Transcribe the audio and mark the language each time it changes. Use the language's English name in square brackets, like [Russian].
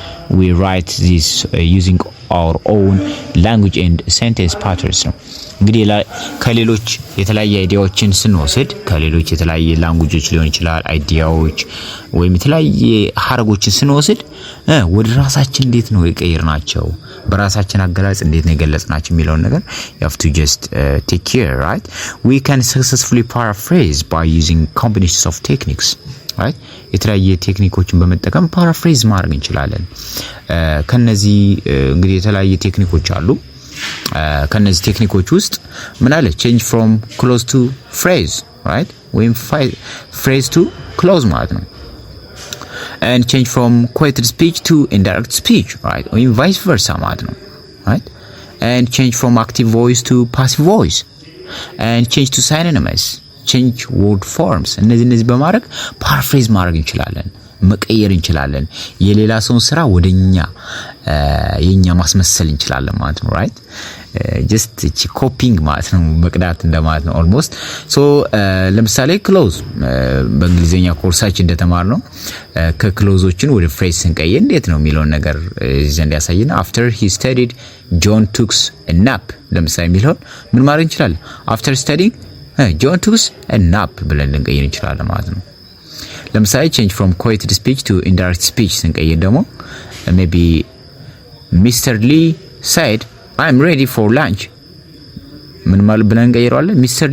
[English] we write this using our own language and sentence patterns [Amharic] ነው። እንግዲህ ከሌሎች የተለያየ አይዲያዎችን ስንወስድ ከሌሎች የተለያየ ላንጉጆች ሊሆን ይችላል አይዲያዎች ወይም የተለያየ ሐረጎችን ስንወስድ ወደ ራሳችን እንዴት ነው የቀየርናቸው በራሳችን አገላለጽ እንዴት ነው የገለጽናቸው የሚለውን ነገር [English] you have to just take care, right? we can successfully paraphrase by using combinations of techniques, right? [Amharic] የተለያየ ቴክኒኮችን በመጠቀም ፓራፍሬዝ ማድረግ እንችላለን። ከነዚህ እንግዲህ የተለያየ ቴክኒኮች አሉ። ከነዚህ ቴክኒኮች ውስጥ ምን አለ? [English] change from close to phrase, right? ወይም phrase to close ማለት ነው። and change from quoted speech to indirect speech, right? ወይም vice versa ማለት ነው, right? and change from active voice to passive voice and change to synonyms, change word forms. [Amharic] እነዚህ በማድረግ paraphrase ማድረግ እንችላለን። መቀየር እንችላለን። የሌላ ሰውን ስራ ወደኛ የኛ ማስመሰል እንችላለን ማለት ነው። ራይት ጀስት እቺ ኮፒንግ ማለት ነው፣ መቅዳት እንደማለት ነው ኦልሞስት። ሶ ለምሳሌ ክሎዝ በእንግሊዘኛ ኮርሳችን እንደተማር ነው ከክሎዞችን ወደ ፍሬዝ ስንቀይር እንዴት ነው የሚለውን ነገር ዘንድ ያሳየና [English] after he studied John took a nap [Amharic] ለምሳሌ የሚለውን ምን ማድረግ እንችላለን? [English] after studying John took a nap [Amharic] ብለን ልንቀይር እንችላለን ማለት ነው። ለምሳሌ [English] change from quoted speech to indirect speech [Amharic] ስንቀይር ደግሞ [English] maybe Mr. Lee said I'm ready for lunch [Amharic] ምን ማለት ብለን እንቀይረዋለን? [English] Mr.